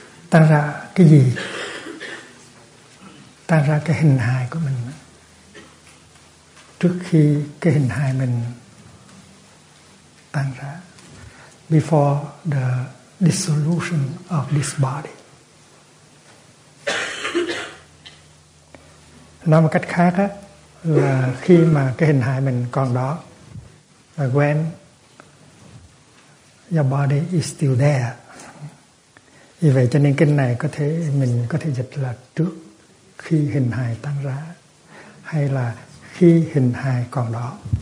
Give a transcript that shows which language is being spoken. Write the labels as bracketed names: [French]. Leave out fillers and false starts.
[Vietnamese] Tan rã cái gì? Tan rã cái hình hài của mình. Trước khi cái hình hài mình tan rã. [English] Before the dissolution of this body. [Vietnamese] Nói một cách khác á, là khi mà cái hình hài mình còn đó, [English] when your body is still there. [Vietnamese] Vì vậy cho nên kinh này mình có thể dịch là trước khi hình hài tan rã, hay là khi hình hài còn đó.